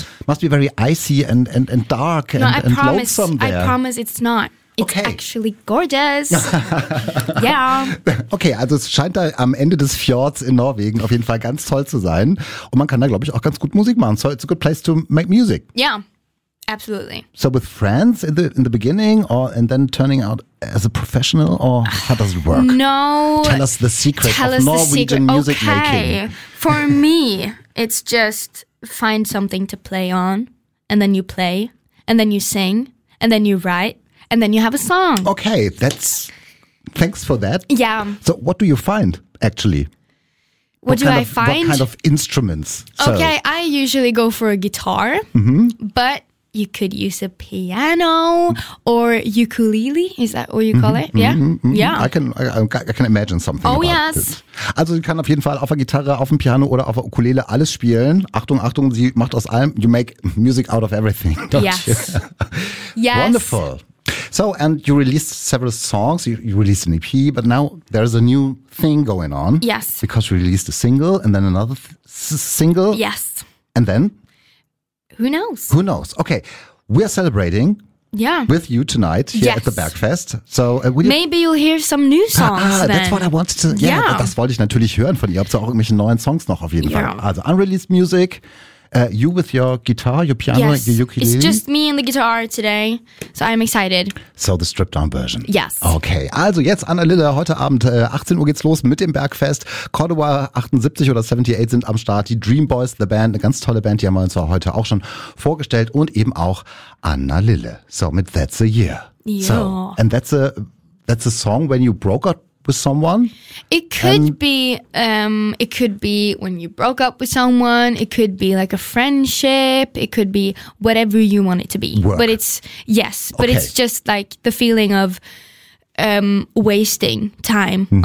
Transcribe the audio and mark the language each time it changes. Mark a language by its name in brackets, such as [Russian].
[English] must be very icy and dark and lonesome there. I promise it's not. It's actually gorgeous. Yeah. [German] Okay, also es scheint da am Ende des Fjords in Norwegen auf jeden Fall ganz toll zu sein. Und man kann da, glaube ich, auch ganz gut Musik machen. [English] So it's a good place to make music. Yeah, absolutely. So with friends in the beginning and then turning out as a professional, or how does it work? No. Tell us the secret of Norwegian music making. For me, it's just find something to play on, and then you play, and then you sing, and then you write. And then you have a song. Okay, thanks for that. Yeah. So what do you find, actually? What kind of instruments? Okay, so. I usually go for a guitar, mm-hmm. but you could use a piano or ukulele. Is that what you call mm-hmm, it? Yeah? Mm-hmm. Yeah. I can imagine something. Oh, yes. [German] Also sie kann auf jeden Fall auf der Gitarre, auf dem Piano oder auf der Ukulele alles spielen. Achtung, Achtung, sie macht aus allem, [English] you make music out of everything, don't yes. you? Yes. Wonderful. So, and you released several songs, you released an EP, but now there's a new thing going on. Yes. Because you released a single and then another single. Yes. And then? Who knows? Okay, we are celebrating with you tonight here at the Bergfest. So Maybe you'll hear some new songs then. That's what I wanted to, [German] das wollte ich natürlich hören von ihr, ob es auch irgendwelche neuen Songs noch auf jeden Fall. [English] Also unreleased music. You with your guitar, your piano, your ukulele? It's just me and the guitar today, so I'm excited. So the stripped-down version. Yes. [German] Okay, also jetzt Anna Lille, heute Abend 18 Uhr geht's los mit dem Bergfest. Cordova 78 oder 78 sind am Start, die Dream Boys, the Band, eine ganz tolle Band, die haben wir uns ja heute auch schon vorgestellt und eben auch Anna Lille. So mit That's a Year. [English] So, and that's a song when you broke up with someone? It could be when you broke up with someone, it could be like a friendship, it could be whatever you want it to be. Work. But it's it's just like the feeling of wasting time mm-hmm.